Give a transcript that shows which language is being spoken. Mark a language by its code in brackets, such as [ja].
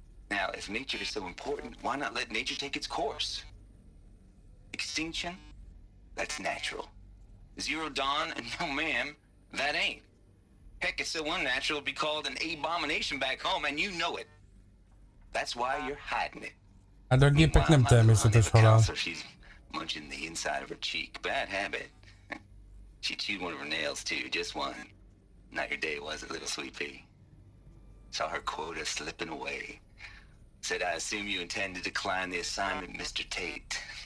[en] Now, if nature is so important, why not let nature take its course? Extinction? That's natural. Zero dawn? No, ma'am, that ain't. Heck, it's so unnatural it'd be called an abomination back home, and you know it. That's why you're hiding it. [hu] Hát a gépek nem természetes halál. [en] She's munching the inside of her cheek. Bad habit. She chewed one of her nails, too, just one. Not your day, was it, little sweet pea? Saw her quota slipping away. Said, I assume you intend to decline the assignment, Mr. Tate.